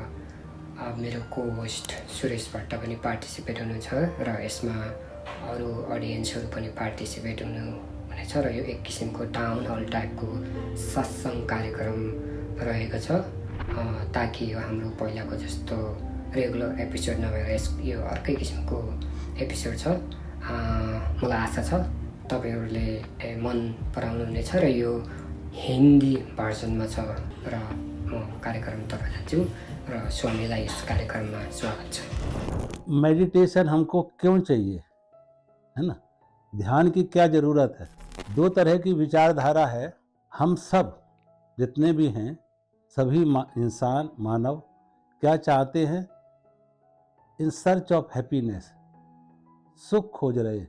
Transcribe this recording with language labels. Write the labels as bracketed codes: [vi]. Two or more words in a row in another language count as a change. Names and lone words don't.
[ne] मेरो को होस्ट सुरेश भट्ट पनि पार्टिसिपेट हुनुहुन्छ र यसमा अरू अडियन्सहरू पनि पार्टिसिपेट हुनेछ र यो एक किसिमको [en] town hall [ne] टाइपको सत्सङ्ग कार्यक्रम रहेको छ, ताकि यो हाम्रो पहिलाको जस्तो [en] regular episode [ne] नभएर यो अर्कै किसिमको एपिसोड छ। मलाई आशा छ तपाईँहरूले मन पराउनुहुनेछ र यो हिन्दी भर्जनमा छ र म कार्यक्रमतर्फ जान्छु र स्वामीलाई यस कार्यक्रममा स्वागत छ। [hi] मेडिटेशन हमको क्यों चाहिए, है ना? ध्यान की क्या जरूरत है? दो तरह की विचारधारा है। हम सब जितने भी हैं, सभी इंसान मानव क्या चाहते हैं? [en] in search of happiness, [hi] सुख खोज रहे हैं।